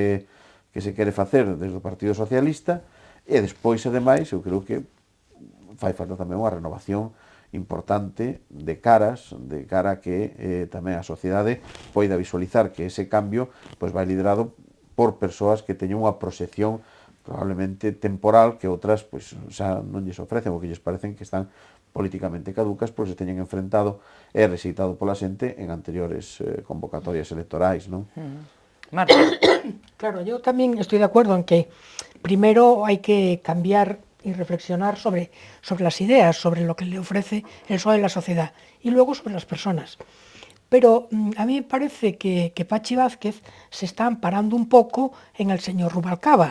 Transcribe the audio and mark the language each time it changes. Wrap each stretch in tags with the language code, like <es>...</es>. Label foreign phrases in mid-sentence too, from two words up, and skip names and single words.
<gl>quere facer desde o Partido Socialista, e despois, ademais, eu creo que fai falta tamén unha renovación importante de cara a que tamén a sociedade poida visualizar que ese cambio pois vai liderado por persoas que teñen unha proxección probablemente temporal que outras pois xa non lles ofrecen, ou que lles parecen que están políticamente caducas, pois se teñen enfrentado e rexeitado pola xente en anteriores convocatorias electorais, non? Marta.</gl> <es>Claro, yo también estoy de acuerdo en que primero hay que cambiar y reflexionar sobre las ideas, sobre lo que le ofrece el PSOE a la sociedad, y luego sobre las personas. Pero a mí me parece que Pachi Vázquez se está amparando un poco en el señor Rubalcaba.</es>